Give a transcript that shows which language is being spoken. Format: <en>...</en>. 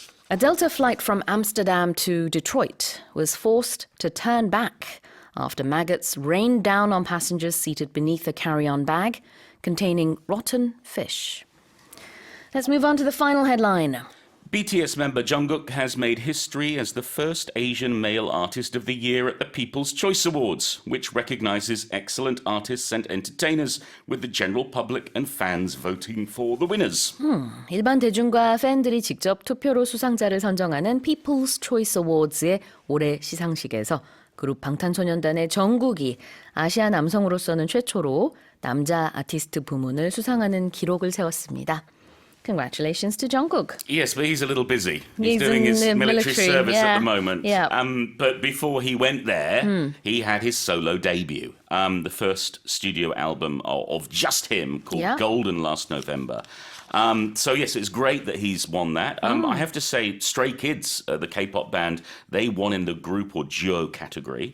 <en>A Delta flight from Amsterdam to Detroit was forced to turn back after maggots rained down on passengers seated beneath a carry-on bag containing rotten fish. Let's move on to the final headline. BTS member Jungkook has made history as the first Asian male artist of the year at the People's Choice Awards, which recognizes excellent artists and entertainers, with the general public and fans voting for the winners.</en> <ko>일반 대중과 팬들이 직접 투표로 수상자를 선정하는 People's Choice Awards의 올해 시상식에서 그룹 방탄소년단의 정국이 아시아 남성으로서는 최초로 남자 아티스트 부문을 수상하는 기록을 세웠습니다.</ko> <en>Congratulations to Jungkook. Yes, but he's a little busy. He's doing his in the military service at the moment. Yeah. But before he went there, he had his solo debut. The first studio album of just him called Golden last November. So yes, it's great that he's won that. I have to say, Stray Kids, the K-pop band, they won in the group or duo category.</en>